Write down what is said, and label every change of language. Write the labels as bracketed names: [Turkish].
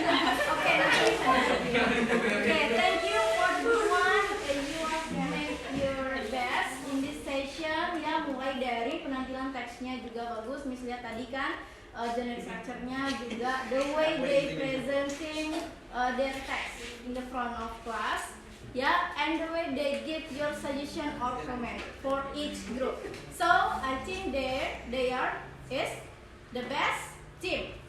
[English] Okay, okay, thank you for group one. You have made your best in this session. [Indonesian] Ya, mulai dari penampilan teksnya juga bagus. Miss lihat tadi kan, generic structure-nya juga, [English] the way they presenting their text in the front of class, yeah, and the way they give your suggestion or comment for each group. So I think they are is the best team.